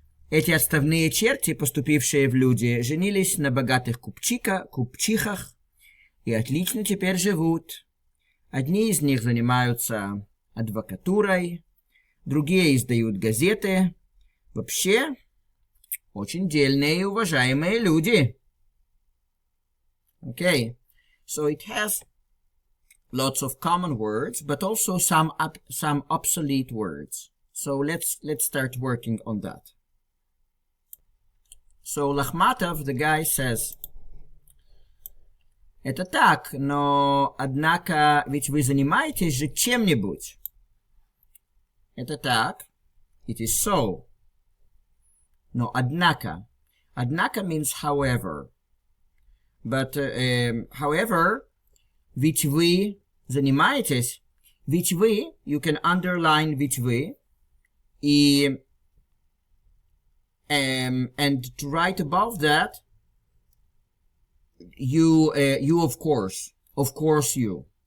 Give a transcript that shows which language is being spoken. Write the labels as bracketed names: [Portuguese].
[Russian] Эти отставные черти, поступившие в люди, женились на богатых купчихах и отлично теперь живут. Одни из них занимаются адвокатурой, другие издают газеты. Вообще, очень дельные и уважаемые люди. [English] Okay, so it has lots of common words, but also some obsolete words. So let's start working on that. So Lakhmatov, the guy, says, [Russian] это так, но однако ведь вы занимаетесь же чем-нибудь. Это так, [English] it is so. [Russian] Но однако. [English] Однако means however. But however, [Russian] ведь вы занимаетесь, ведь вы, [English] you can underline ведь вы, и and to write above that, you of course you.